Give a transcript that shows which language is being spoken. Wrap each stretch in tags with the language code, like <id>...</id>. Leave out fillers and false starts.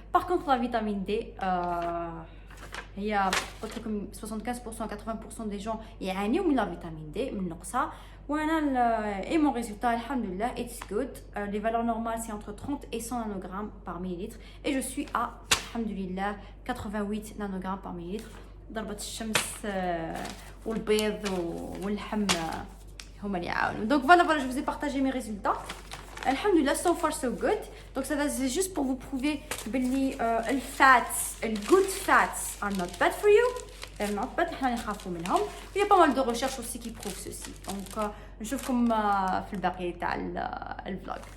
<fr>Par contre la vitamine D,</fr> <ar>هي قلت لكم</ar> <fr>75% 80% des gens</fr> <ar>يعانيوا من</ar> <fr>la vitamine D</fr> <ar>من نقصها.</ar> <fr>Et mon résultat, alhamdulillah,</fr> <en>it's good.</en> <fr>Les valeurs normales, c'est entre 30 et 100 nanogrammes par millilitre. Et je suis à, alhamdulillah, 88 nanogrammes par millilitre.</fr> <ar>ضربة الشمس والبيض واللحم هما اللي يعاونوا.</ar> <fr>Donc voilà, je vous ai partagé mes résultats. Alhamdulillah,</fr> <en>so far so good.</en> <fr>Donc ça c'est juste pour vous prouver que les fats, les</fr> <en>good fats are not bad for you. They're not bad.</en> <ar>احنا نخافوا منهم.</ar> <fr>Il y a pas mal de recherches aussi qui prouvent ceci.</fr> <ar>Donc نشوفكم في الباقي تاع الفلوج.</ar>